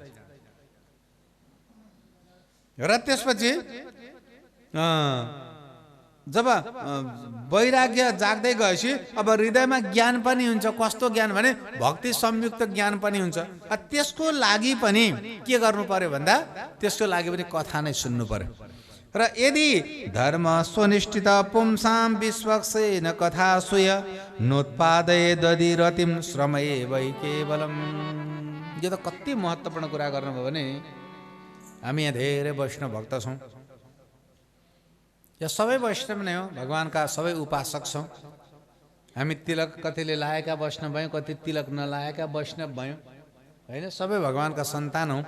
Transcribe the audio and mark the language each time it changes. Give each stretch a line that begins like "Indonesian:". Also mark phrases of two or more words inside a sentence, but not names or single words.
Nepali: र त्यसपछि जब वैराग्य जाग्दै गएपछि अब हृदयमा ज्ञान पनि हुन्छ। कस्तो ज्ञान भने भक्ति संयुक्त ज्ञान पनि हुन्छ। त्यसको लागि पनि के गर्नु पर्यो भन्दा त्यसको लागि पनि कथा नै सुन्नु पर्यो।
Sanskrit: र यदि धर्म सुनिष्ठित पुंसाम विश्वक्सेन कथा सुय नोत्पादय दधि रतिम श्रमये वै केवलम।
Nepali: यो त कति महत्त्वपूर्ण कुरा गर्नुभयो भने हामी यहाँ धेरै वैष्णव भक्त छौँ, या सबै वैष्णव नै हो, भगवानका सबै उपासक छौँ। हामी तिलक कतिले लाएका वैष्णव भयौँ, कति तिलक नलाएका वैष्णव भयौँ होइन, सबै भगवानका सन्तान हौँ।